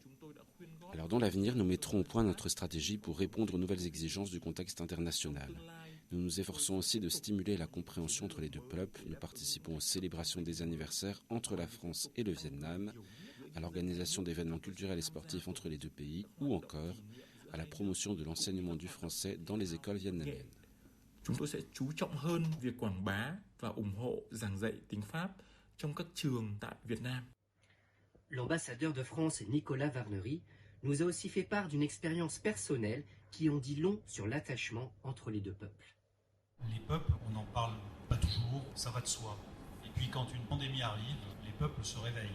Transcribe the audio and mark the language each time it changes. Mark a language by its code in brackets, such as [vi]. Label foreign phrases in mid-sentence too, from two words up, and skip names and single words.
[fr] Alors dans l'avenir, nous mettrons au point notre stratégie pour répondre aux nouvelles exigences du contexte international. Nous nous efforçons aussi de stimuler la compréhension entre les deux peuples. Nous participons aux célébrations des anniversaires entre la France et le Vietnam, à l'organisation d'événements culturels et sportifs entre les deux pays, ou encore à la promotion de l'enseignement du français dans les écoles vietnamiennes. [vi] Chúng tôi sẽ chú trọng hơn việc quảng bá và ủng hộ giảng dạy tiếng Pháp trong các trường tại Việt Nam. [fr] L'ambassadeur de France, Nicolas Varnery, nous a aussi fait part d'une expérience personnelle qui en dit long sur l'attachement entre les deux peuples. Les peuples, on n'en parle pas toujours, ça va de soi. Et puis quand une pandémie arrive, les peuples se réveillent.